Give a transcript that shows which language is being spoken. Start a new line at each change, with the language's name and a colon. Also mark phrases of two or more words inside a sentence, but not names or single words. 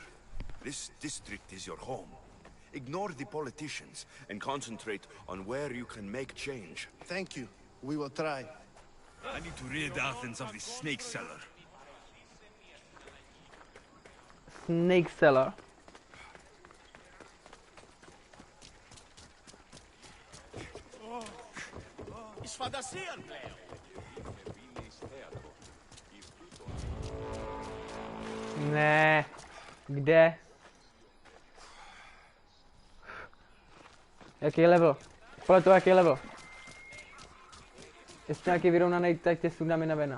English: This district is your home. Ignore the politicians and concentrate on where you can make change. Thank you. We will try. I need to rid Athens of this snake seller. Snake seller.
Greek: Εις φαντασίαν πλέον.
Czech: Ne. Kde? Jaký je level? Podle toho, jaký je level. Jestli nějaký vyrovnaný, tak tě sundáme na vena.